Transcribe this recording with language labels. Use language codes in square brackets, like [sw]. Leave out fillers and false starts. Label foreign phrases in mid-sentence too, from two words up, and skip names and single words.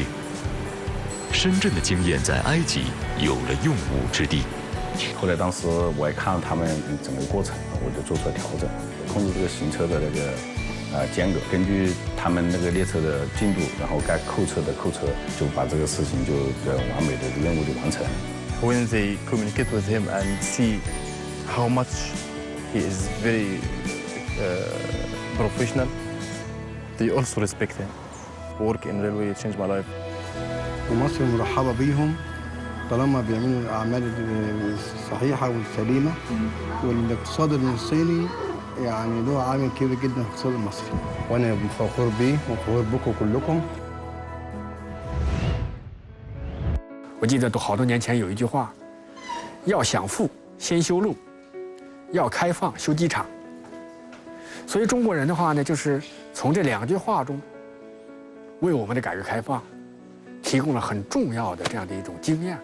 [zh] 深圳的经验在埃及有了用武之地。后来当时我也看了他们整个过程，我就做出了调整，控制这个行车的那个间隔，根据他们那个列车的进度，然后该扣车的扣车，就把这个事情就完美的任务就完成。 [en] When they communicate with him and see how much he is very professional, they also respect him. Work in railway changed my life. [ar] ومصر مرحبة بيهم طالما بيعملوا الأعمال الصحيحة والسليمة والاقتصاد الصيني يعني له عامل كبير جدا في الاقتصاد المصري وأنا فخور بيه وفخور بكم كلكم。 [zh] 我记得好多年前有一句话：要想富，先修路；要开放，修机场。所以中国人的话呢，就是从这2句话中，为我们的改革开放提供了很重要的这样的一种经验。